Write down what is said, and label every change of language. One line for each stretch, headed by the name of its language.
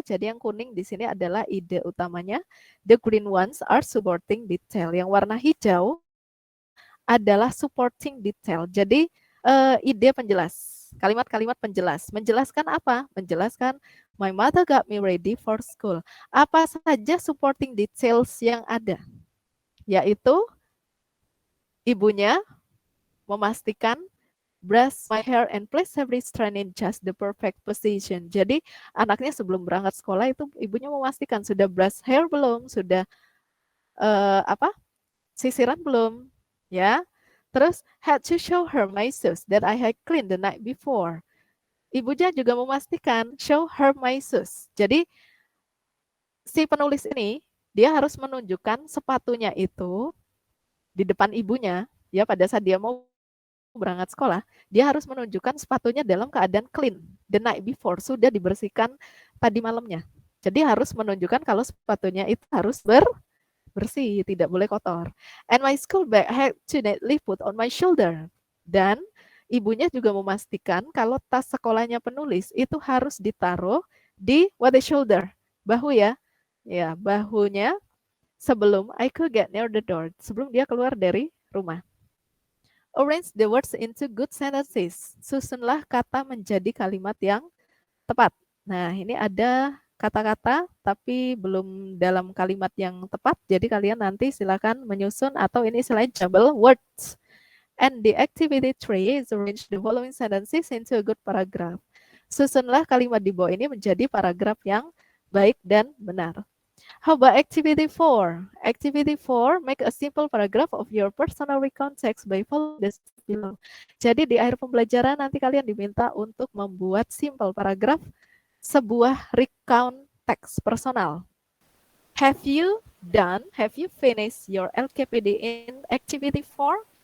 Indonesian: Jadi yang kuning di sini adalah ide utamanya.
English: The green ones are supporting detail.
Indonesian: Yang warna hijau adalah supporting detail. Jadi ide penjelas. Kalimat-kalimat penjelas. Menjelaskan apa? Menjelaskan
English: my mother got me ready for school.
Indonesian: Apa saja supporting details yang ada? Yaitu ibunya memastikan
English: brush my hair and place every strand in just the perfect position.
Indonesian: Jadi anaknya sebelum berangkat sekolah itu ibunya memastikan sudah brush hair belum, sudah sisiran belum, ya. Terus
English: had to show her my shoes that I had cleaned the night before.
Indonesian: Ibunya juga memastikan
English: show her my shoes.
Indonesian: Jadi si penulis ini dia harus menunjukkan sepatunya itu di depan ibunya, ya, pada saat dia mau berangkat sekolah, dia harus menunjukkan sepatunya dalam keadaan
English: clean the night before,
Indonesian: sudah dibersihkan tadi malamnya. Jadi harus menunjukkan kalau sepatunya itu harus bersih, tidak boleh kotor.
English: And my school bag had to neatly put on my shoulder.
Indonesian: Dan ibunya juga memastikan kalau tas sekolahnya penulis itu harus ditaruh di
English: what the shoulder,
Indonesian: bahu ya. Ya, bahunya sebelum
English: I could get near the door,
Indonesian: sebelum dia keluar dari rumah.
English: Arrange the words into good sentences.
Indonesian: Susunlah kata menjadi kalimat yang tepat. Nah, ini ada kata-kata tapi belum dalam kalimat yang tepat. Jadi kalian nanti silakan menyusun atau ini selain jumble words.
English: And the activity 3 is arrange the following sentences into a good paragraph.
Indonesian: Susunlah kalimat di bawah ini menjadi paragraf yang baik dan benar.
English: How about activity 4? Activity 4, make a simple paragraph of your personal recount text by following the steps below.
Indonesian: Jadi di akhir pembelajaran nanti kalian diminta untuk membuat simple paragraph sebuah recount text personal.
English: Have you finished your LKPD in activity 4?